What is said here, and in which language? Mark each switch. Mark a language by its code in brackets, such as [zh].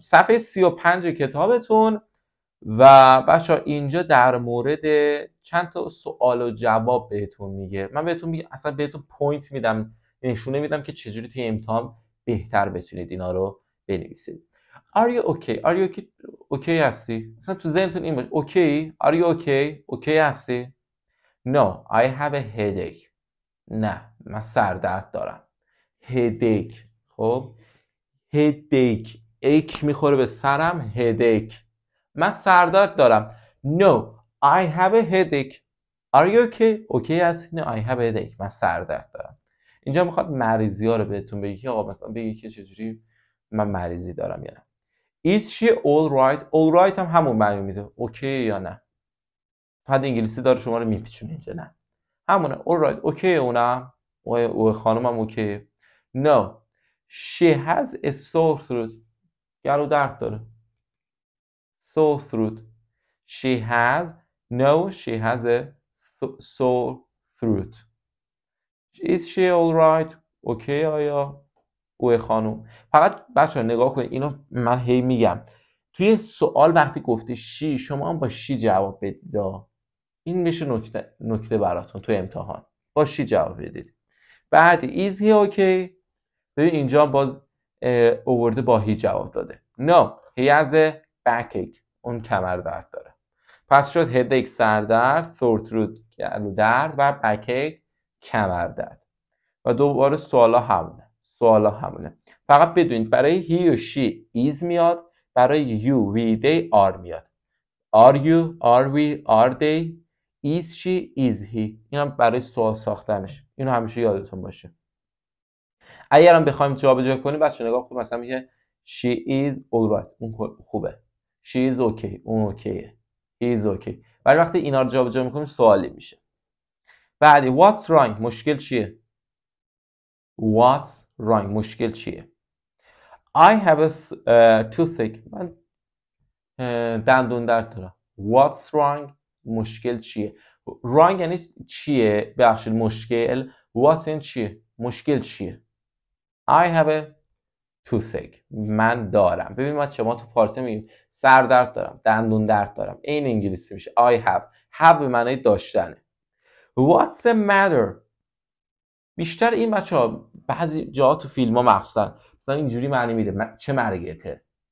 [fa] صفحه 35 کتابتون و بچه‌ها اینجا در مورد چند تا سوال و جواب بهتون میگه. من بهتون میگم، اصلا بهتون پوینت میدم، نشونه میدم که چجوری توی امتحان بهتر بتونید اینا رو بنویسید. [en] Are you okay? Are you okay? [fa] اوکی هستی؟ مثلا تو ذهنتون این باشه. اوکی؟ [en] Are you okay? [fa] اوکی هستی؟ [en] No, I have a headache. [fa] نه، من سردرد دارم. headache. خب headache. ache میخوره به سرم. [en] headache. [fa] من سردرد دارم. [en] No, I have a headache. Are you okay? [fa] اوکی هستی؟ [en] No, I have a headache. [fa] من سردرد دارم. اینجا میخواد مریضی ها رو بهتون بگی که آقا مثلا بگی که چجوری من مریضی دارم یا نه. [en] Is she all right? [fa] All right هم همون معنی میده. اوکی یا نه. فقط انگلیسی داره شما رو میپیچونه اینجا. نه همونه. all right. اوکی اونم. او خانمم اوکی. [en] No, she has a sore throat. [fa] گلو درد داره. [en] sore throat. She has. No, she has a sore throat. Is she all right? [fa] اوکی آیا او خانم. فقط بچه ها نگاه کنید، اینو من هی میگم توی سوال وقتی گفته شی، شما هم با شی جواب بدید. این میشه نکته براتون توی امتحان، با شی جواب بدید. [en] بعد is he okay. [fa] ببین اینجا باز اوورده با هی جواب داده. [en] No, he has a backache. [fa] اون کمر درد داره. پس شد headache سردرد، sore throat گلو درد و backache کمر درد. و دوباره سوالا همونه. فقط بدونید برای he و she is میاد، برای you, we, they, are میاد. [en] Are you, are we, are they, is she, is he. [fa] این هم برای سوال ساختنش. اینو همیشه یادتون باشه. اگرم بخوایم جابجا کنیم بچه نگاه کنیم، مثلا میگه [en] she is alright. [fa] اون خوبه. [en] she is okay. [fa] اون اوکیه. [en] he is okay. [fa] ولی وقتی اینا رو جابجا میکنیم سوالی میشه. [en] بعدی what's wrong. [fa] مشکل چیه؟ [en] what's wrong. [fa] مشکل چیه؟ [en] I have a toothache. [fa] من دندون درد دارم. [en] what's wrong. [fa] مشکل چیه؟ wrong یعنی چیه؟ ببخشید مشکل. [en] what [fa] این چیه؟ مشکل چیه؟ [en] I have a toothache. [fa] من دارم. ببین ما تو فارسی میگیم سر درد دارم، دندون درد دارم. این انگلیسی میشه [en] I have [fa] به معنی داشتنه. [en] What's the matter. [fa] بیشتر این بچه‌ها بعضی جاها تو فیلم‌ها مخصوصا مثلا اینجوری معنی میده چه مرگته.